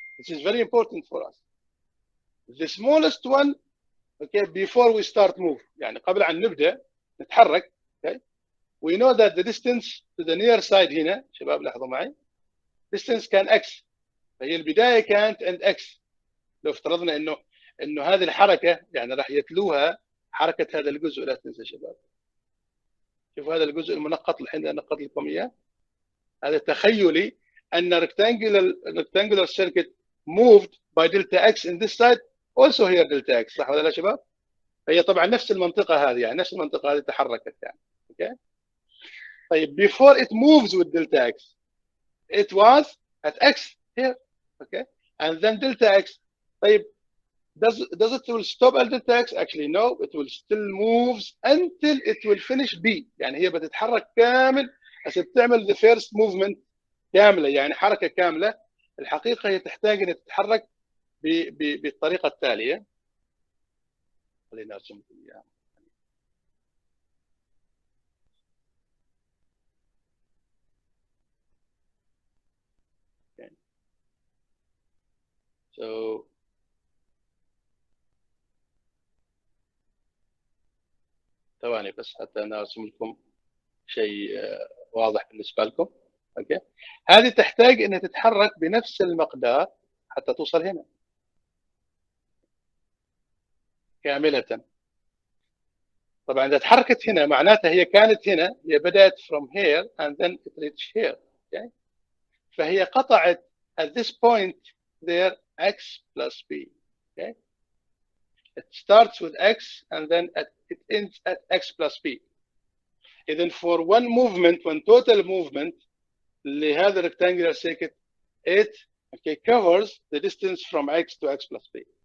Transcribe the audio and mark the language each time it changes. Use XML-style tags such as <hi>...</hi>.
<en>This is very important for us. The smallest one, okay, before we start move,</en> <ar>يعني قبل أن نبدأ نتحرك,</ar> <en>okay, we know that the distance to the near side</en> <ar>هنا, شباب لاحظوا معي,</ar> <en>distance كان x,</en> <ar>فهي البداية كانت عند</ar> <en>x.</en> <ar>لو افترضنا انه هذه الحركة يعني راح يتلوها حركة هذا الجزء, لا تنسى شباب. شوفوا هذا الجزء المنقط الحين نقط لكم اياه, هذا تخيلي ان</ar> <en>rectangular circuit moved by delta x</en> <ar>in this side also here delta x, صح ولا لا شباب؟ هي طبعا نفس المنطقة هذه, يعني نفس المنطقة هذه تحركت يعني. اوكي.</ar> <en>طيب before it moves with delta x it was at x here, okay, and then delta x. طيب does it will stop at delta x? Actually no, it will still moves until it will finish b.</en> <ar>يعني هي بتتحرك كامل عشان تعمل</ar> <en>the first movement</en> <ar>كاملة, يعني حركة كاملة. الحقيقة هي تحتاج أن تتحرك بالطريقة التالية. خلينا أرسم لكم إياها.</ar> <en>Okay.</en> <ar>So ثواني بس حتى أنا أرسم لكم شيء واضح بالنسبة لكم. اوكي. هذه تحتاج انها تتحرك بنفس المقدار حتى توصل هنا كاملة. طبعا اذا تحركت هنا معناتها هي كانت هنا, هي بدأت</ar> <en>from here and then it reached here. okay.</en> <ar>فهي قطعت</ar> <en>at this point there x plus b. okay. It starts with x and then it ends at x plus b. إذن for one movement, one total movement لهذا rectangular circuit, it okay, covers the distance from x to x plus b.</en>